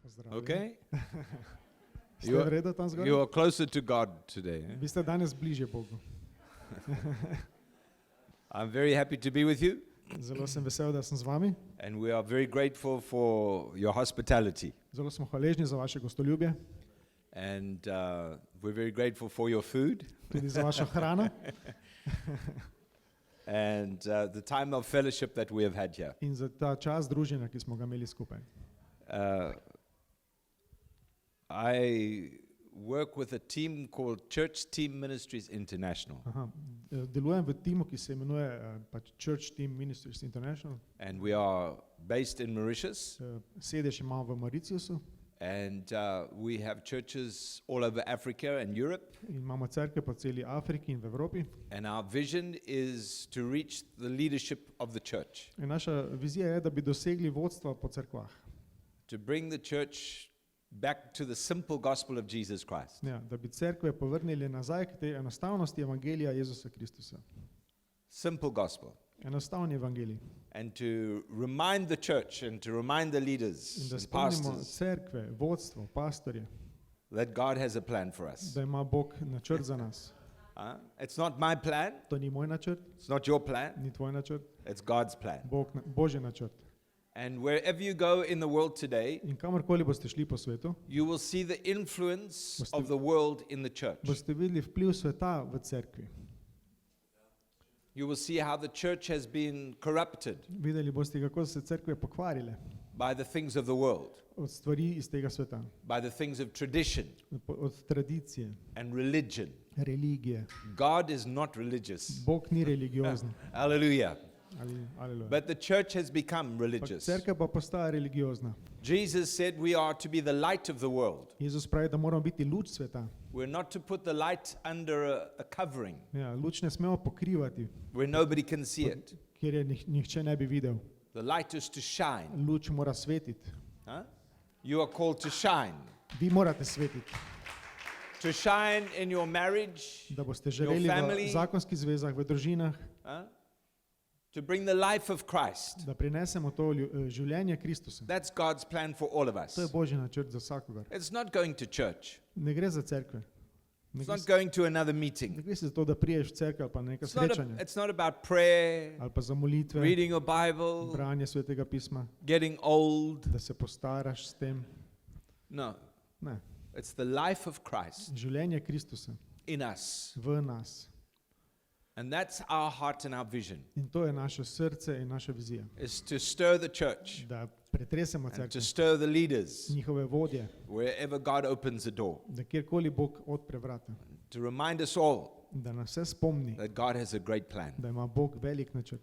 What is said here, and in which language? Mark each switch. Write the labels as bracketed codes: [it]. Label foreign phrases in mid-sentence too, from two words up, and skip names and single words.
[en] Okay? [sl] Ste v redu tam zgoraj? [en] You are closer to God today. [sl] Vi ste danes bližje Bogu. [en] I'm very happy to be with you, [sl] Zelo sem vesel, da sem z vami. [en] and we are very grateful for your hospitality. [sl] Zelo smo hvaležni za vaše gostoljubje, [en] And we're very grateful for your food [sl] tudi za vašo hrano [en] and the time of fellowship that we have had here. [sl] in za ta čas druženja, ki smo ga imeli skupaj. [en] I work with a team called Church Team Ministries International. [sl] Aha. Delujem v timu, ki se imenuje pač Church Team Ministries International. [en] And we are based in Mauritius. [sl] Sedež imamo v Mauritiusu [en] And we have churches all over Africa and Europe. [sl] in imamo cerkve po celi Afriki in v Evropi. [en] And our vision is to reach the leadership of the church, [sl] In naša vizija je, da bi dosegli vodstva po cerkvah. [en] to bring the church back to the simple gospel of Jesus Christ. [sl] Ja, da bi cerkve povrnili nazaj k tej enostavnosti evangelija Jezusa Kristusa. [en] Simple gospel. [sl] Enostavni evangelij. [en] And to remind the church and to remind the leaders [sl] In da [en] and [sl] spomnimo [en] pastors [sl] cerkve, vodstvo, pastorje, [en] that God has a plan for us. [sl] da ima Bog načrt za nas. [en] It's not my plan. [sl] To ni moj načrt, [en] It's not your plan. [sl] ni tvoj načrt, [en] It's God's plan. [sl] Božji načrt. [en] And wherever you go in the world today, [sl] In kamorkoli boste šli po svetu, [en] you will see the influence of the world in the church. [sl] boste videli vpliv sveta v cerkvi. [en] You will see how the church has been corrupted [sl] Videli boste, kako so se cerkve pokvarile [en] by the things of the world, [sl] od stvari iz tega sveta, [en] by the things of tradition [sl] od tradicije, [en] and religion. [sl] religije. [en] God is not religious. [sl] Bog ni religiozen. [en] Hallelujah. [sl] Aleluja. [en] But the church has become [sl] Ampak [en] religious. [sl] cerkev pa postaja religiozna. [en] Jesus said we are to be the light of the world. [sl] Jezus pravi, da moramo biti luč sveta. [en] We're not to put the light under a covering [sl] Ja, luč ne smemo pokrivati, [en] where nobody can see it. [sl] kjer je nihče ne bi videl. [en] The light is to shine. [sl] Luč mora svetiti. [en] You are called to shine. [sl] Vi morate svetiti, [en] To shine in your marriage, [sl] da boste [en] your [sl] živeli [en] family, [sl] v zakonskih zvezah, v družinah, [en] to bring the life of Christ. [sl] da prinesemo to življenje Kristusa. [en] That's God's plan for all of [sl] To je [en] us. [sl] Božji načrt za vsakogar. [en] It's not going to church. [sl] Ne gre za cerkve. Ne [en] It's [sl] gre, [en] not going to another [sl] ne [en] meeting. [sl] gre se za to, da priješ v cerkev ali pa na neka srečanja. [en] It's not about prayer, [sl] Ali pa za molitve, [en] reading your Bible, [sl] branje svetega pisma, [en] getting old. [sl] da se postaraš s tem. [en] No, [sl] Ne. [en] it's the life of Christ [sl] Življenje Kristusa [en] in us. [sl] v nas. [en] And that's our heart and our vision, [sl] In to je naše srce in naša vizija. [en] is to stir the church [sl] Da pretresemo [en] and to [sl] cerkev, [en] stir the leaders [sl] njihove vodje, [en] wherever God opens a door. [sl] da kjerkoli Bog odpre vrata, [en] To remind us all [sl] da nas vse spomni, [en] that God has a great plan. [sl] da ima Bog velik načrt.